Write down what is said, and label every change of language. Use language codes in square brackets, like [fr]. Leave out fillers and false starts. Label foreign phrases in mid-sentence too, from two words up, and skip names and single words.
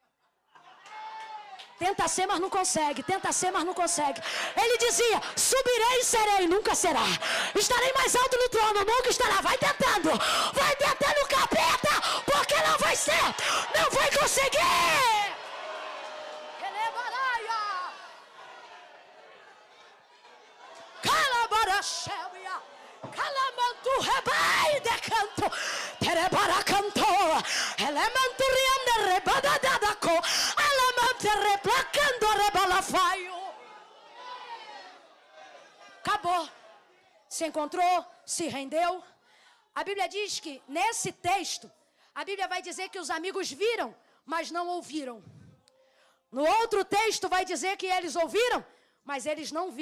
[pt] Tenta ser, mas não consegue. Tenta ser, mas não consegue. Ele dizia: subirei e serei, nunca será. Estarei mais alto no trono, nunca estará. Vai tentando, capeta, porque não vai ser, não vai conseguir. Calamantu rebai de canto, terebara canto, elementu riande rebada dadako, alamante replacando rebalafaio. Acabou. Se encontrou, se rendeu. A Bíblia diz que nesse texto, a Bíblia vai dizer que os amigos viram, mas não ouviram. No outro texto vai dizer que eles ouviram, mas eles não viram.